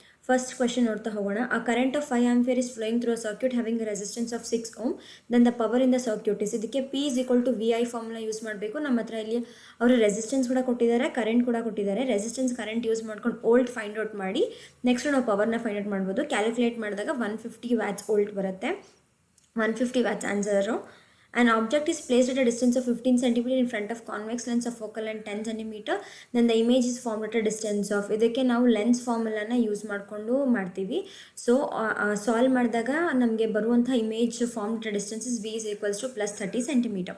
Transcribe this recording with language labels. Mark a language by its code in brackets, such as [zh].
[en] first question [kn] ನೋಡ್ತಾ ಹೋಗೋಣ. [en] A current of 5 ampere is flowing through a circuit having a resistance of 6 ohm then the power in the circuit is. [kn] ಇದಕ್ಕೆ [en] P is equal to V I [kn] formula use ಮಾಡಬೇಕು. ನಮ್ಮ ಹತ್ರ ಇಲ್ಲಿ ಅವರು resistance ಕೂಡ ಕೊಟ್ಟಿದ್ದಾರೆ, ಕರೆಂಟ್ ಕೂಡ ಕೊಟ್ಟಿದ್ದಾರೆ. ರೆಸಿಸ್ಟೆನ್ಸ್ ಕರೆಂಟ್ ಯೂಸ್ ಮಾಡ್ಕೊಂಡು ಓಲ್ಟ್ ಫೈಂಡ್ ಔಟ್ ಮಾಡಿ ನೆಕ್ಸ್ಟ್ ನಾವು ಪವರ್ನ ಫೈಂಡ್ ಔಟ್ ಮಾಡ್ಬೋದು. ಕ್ಯಾಲ್ಕುಲೇಟ್ ಮಾಡಿದಾಗ 150 ವ್ಯಾಟ್ಸ್ ಓಲ್ಟ್ ಬರುತ್ತೆ. 150 watts answer. [en] An object is placed at a distance of 15 cm in front of convex lens of focal length 10 cm. Then the image is formed at a distance of. [kn] ಇದಕ್ಕೆ ನಾವು lens ಫಾರ್ಮುಲಾನ use ಮಾಡಿಕೊಂಡು ಮಾಡ್ತೀವಿ. So solve ಮಾಡಿದಾಗ ನಮಗೆ ಬರುವಂಥ [en] Image form at distance is v is equals to plus 30 cm.